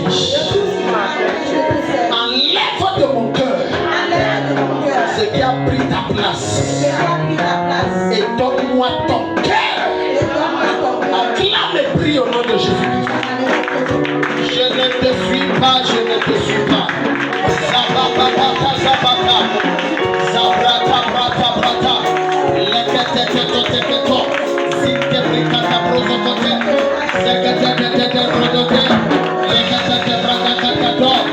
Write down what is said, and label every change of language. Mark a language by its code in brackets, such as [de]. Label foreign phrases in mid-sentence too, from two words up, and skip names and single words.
[fr] De tout ce qui m'empêche de te servir. Enlève de mon cœur. Enlève de mon cœur Ce qui a pris ta place. ce qui a pris ta place. Et donne-moi ton cœur. Et donne-moi ton cœur. Acclame et prie au nom de Jésus-Christ. Je ne te suis pas. Zabata. Zabrata, brata. Leketeketo. Zinte brikata prozokote. Zekete rodote. Lekete bragakato.